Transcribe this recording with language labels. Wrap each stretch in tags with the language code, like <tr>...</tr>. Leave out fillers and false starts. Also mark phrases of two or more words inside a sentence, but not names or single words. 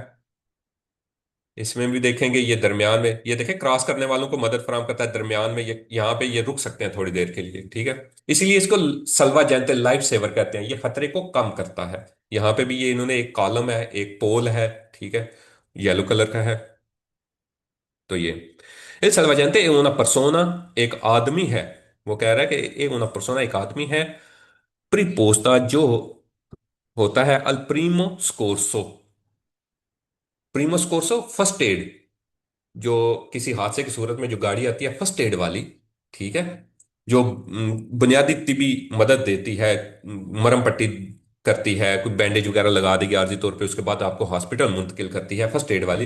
<ur>اس میں بھی دیکھیں گے، یہ درمیان میں یہ دیکھیں کراس کرنے والوں کو مدد فراہم کرتا ہے، درمیان میں یہ یہاں پہ یہ رک سکتے ہیں تھوڑی دیر کے لیے. ٹھیک ہے. اسی لیے اس کو سلوا جینتے</ur> <en>life saver</en> <ur>کہتے ہیں، یہ خطرے کو کم کرتا ہے. یہاں پہ بھی یہ انہوں نے ایک کالم ہے، ایک پول ہے. ٹھیک ہے.</ur> <en>yellow color</en> <ur>کا ہے۔ تو یہ</ur> <it>il salvagente è una persona,</it> <ur>ایک آدمی ہے. وہ کہہ رہا ہے کہ ایک</ur> <it>una persona</it> <ur>ایک آدمی ہے پریپوستا جو ہوتا ہے</ur> <it>al primo soccorso. primo soccorso</it> <en>first aid,</en> <ur>جو کسی حادثے کی صورت میں جو گاڑی آتی ہے</ur> <en>first aid</en> <ur>والی. ٹھیک ہے. جو بنیادی طبی مدد دیتی ہے، مرہم پٹی کرتی ہے، کچھ بینڈیج وغیرہ لگا دے گی عارضی طور پہ، اس کے بعد آپ کو ہسپتال منتقل کرتی ہے</ur> <en>first aid</en> <ur>والی.</ur>